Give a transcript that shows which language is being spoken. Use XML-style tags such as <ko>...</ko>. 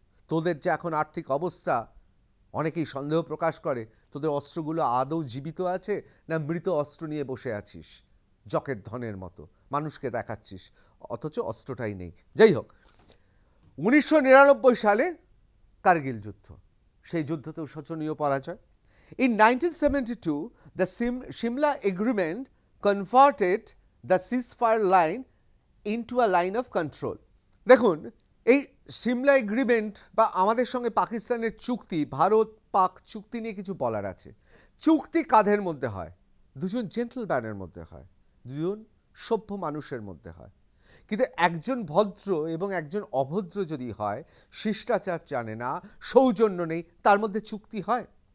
<bn>তোদের যে এখন আর্থিক অবস্থা, অনেকেই সন্দেহ প্রকাশ করে তোদের অস্ত্রগুলো আদৌ জীবিত আছে না মৃত অস্ত্র নিয়ে বসে আছিস জকের ধনের মতো, মানুষকে দেখাচ্ছিস, অথচ অস্ত্রটাই নেই। যাই হোক, 1999 সালে কার্গিল যুদ্ধ, সেই যুদ্ধতেও শোচনীয় পরাজয়।</bn> <en>In 1972, the Shimla Agreement converted the ceasefire line into a line of control.</en> <bn>দেখুন, এই সিমলা এগ্রিমেন্ট বা আমাদের সঙ্গে পাকিস্তানের চুক্তি, ভারত পাক চুক্তি নিয়ে কিছু বলার আছে। চুক্তি কাদের মধ্যে হয়? দুজন জেন্টলম্যানের মধ্যে হয়, দুজন সভ্য মানুষের মধ্যে হয়। কিন্তু একজন ভদ্র এবং একজন অভদ্র যদি হয়, শিষ্টাচার জানে না, সৌজন্য নেই, তার মধ্যে চুক্তি হয়?</bn>